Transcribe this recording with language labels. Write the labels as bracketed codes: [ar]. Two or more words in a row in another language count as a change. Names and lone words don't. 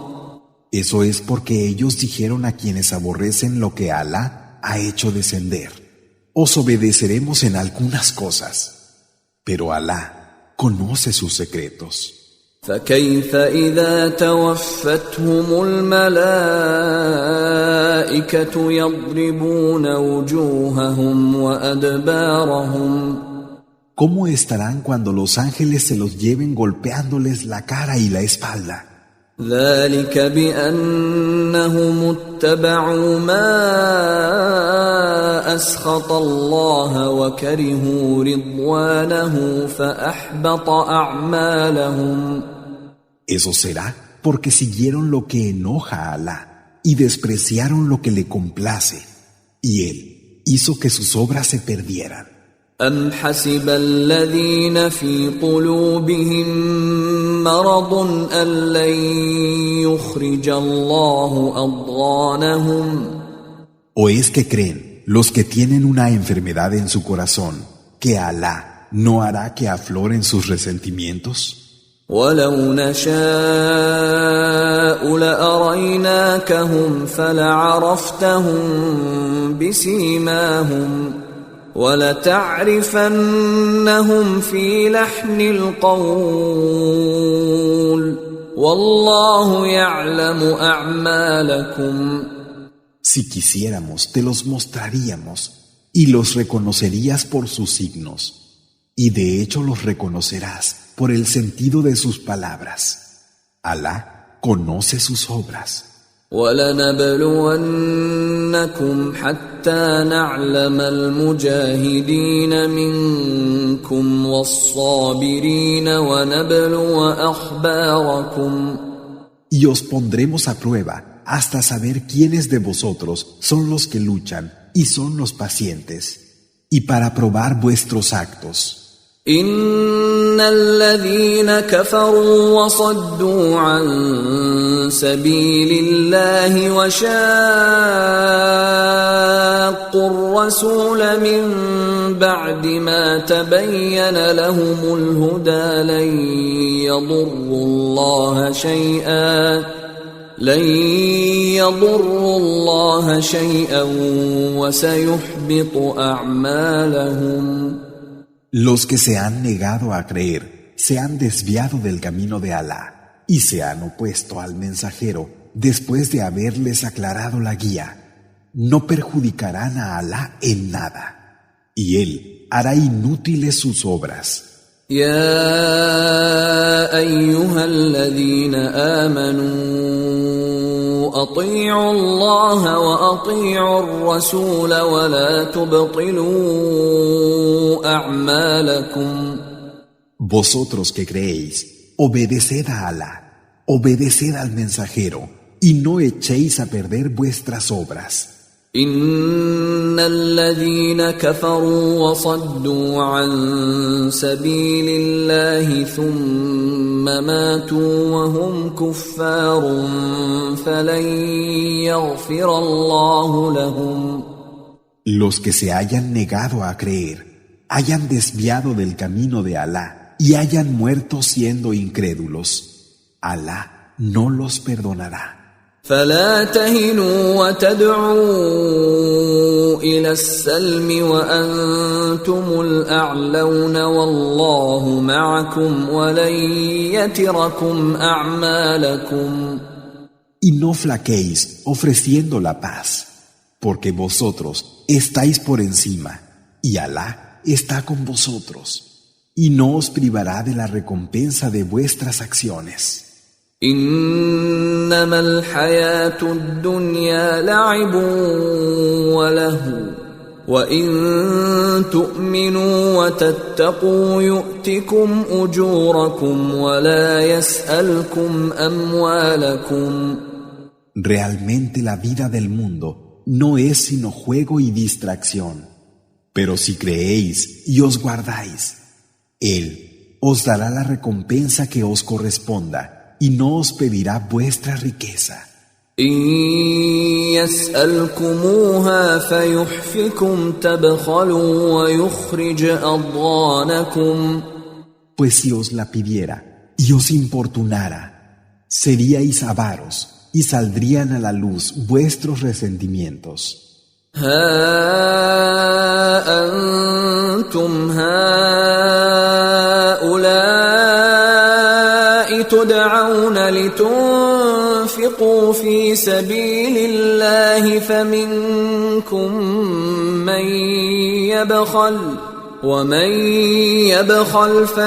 [es] Eso es porque ellos dijeron a quienes aborrecen lo que Alá ha hecho descender: os obedeceremos en algunas cosas, pero Alá conoce sus secretos. [ar] فكيف إذا توفتهم الملائكة يضربون وجوههم وأدبارهم. [es] ¿Cómo estarán cuando los ángeles se los lleven golpeándoles la cara y la espalda? [ar] ذلك بأنهم اتبعوا ما أسخط الله وكرهوا رضوانه فأحبط أعمالهم. [es] Eso será porque siguieron lo que enoja a Alá y despreciaron lo que le complace, y Él hizo que sus obras se perdieran. [ar] أم حسب الذين في قلوبهم مرض أن لن يخرج الله أضغانهم [es] ¿O es que creen los que tienen una enfermedad en su corazón que Alá no hará que afloren sus resentimientos? [ar] ولو نشاء لأريناكهم فلعرفتهم بسيماهم ولتعرفنهم في لحن القول والله يعلم أعمالكم. [es] Si quisiéramos, te los mostraríamos y los reconocerías por sus signos, y de hecho los reconocerás por el sentido de sus palabras. Alá conoce sus obras. [ar] وَلَنَبْلُوَنَّكُمْ حَتَّى نَعْلَمَ الْمُجَاهِدِينَ مِنكُمْ وَالصَّابِرِينَ وَنَبْلُوَ أَخْبَارَكُمْ. [es] Y os pondremos a prueba hasta saber quiénes de vosotros son los que luchan y son los pacientes, y para probar vuestros actos. [ar] إن الذين كفروا وصدوا عن سبيل الله وشاقوا الرسول من بعد ما تبين لهم الهدى لن يضروا الله شيئا وسيحبط أعمالهم. [es] Los que se han negado a creer se han desviado del camino de Alá y se han opuesto al mensajero después de haberles aclarado la guía. No perjudicarán a Alá en nada, y Él hará inútiles sus obras. [ar] يا أيها الذين آمنوا أطيعوا الله وأطيعوا الرسول ولا تبطلوا أعمالكم. [es] Vosotros que creéis, obedeced a Alá, obedeced al mensajero, y no echéis a perder vuestras obras. [ar] إن الذين كفروا وصدوا عن سبيل الله ثم ماتوا وهم كفار فلن يغفر الله لهم. [es] Los que se hayan negado a creer, hayan desviado del camino de Alá y hayan muerto siendo incrédulos, Alá no los perdonará. [ar] فلا تهنوا وتدعوا إلى السلم وأنتم الأعلون والله معكم ولن يتركم أعمالكم. [es] Y no flaquéis ofreciendo la paz, porque vosotros estáis por encima y Alá está con vosotros, y no os privará de la recompensa de vuestras acciones. [ar] إنما الحياة الدنيا لعب ولهو وإن تؤمنوا وتتقوا يؤتكم أجوركم ولا يسألكم أموالكم. [es] Realmente la vida del mundo no es sino juego y distracción, pero si creéis y os guardáis, Él os dará la recompensa que os corresponda y no os pedirá vuestra riqueza. [ar] إن يسألكموها فيحفكم تبخلوا ويخرج أضغانكم. [es] Pues si os la pidiera y os importunara, seríais avaros y saldrían a la luz vuestros resentimientos. [ar] ها أنتم هؤلاء تدعون لتنفقوا في سبيل الله فمنكم من يبخل ومن يبخل